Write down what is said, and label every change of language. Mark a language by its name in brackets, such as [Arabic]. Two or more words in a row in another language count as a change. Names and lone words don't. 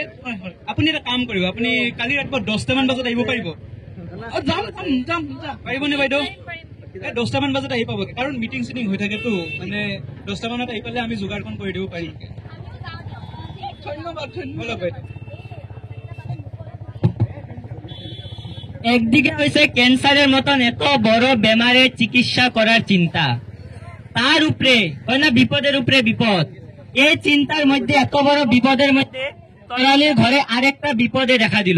[Assamese] আপুনি এটা কাম কৰিব, আপুনি কালি ৰাতিপুৱা 10টামান বজাত আহিব পাৰিব? যাম। পাৰিবনে বাইদেউ? 10টামান বজাত আহি পাব, কাৰণ মিটিং চিটিং হৈ থাকেতো, মানে 10টামানত আহি পালে আমি যোগাৰখন কৰি দিব পাৰিম। ধন্যবাদ। বাইদেউ। [Bangla] একদিকে হয়েছে ক্যান্সারের মতন এত বড় বেমারের চিকিৎসা করার চিন্তা, তার উপরে হয় না বিপদের উপরে বিপদ। এই চিন্তার মধ্যে, এত বড় বিপদের মধ্যে তরালির ঘরে আরেকটা বিপদে দেখা দিল।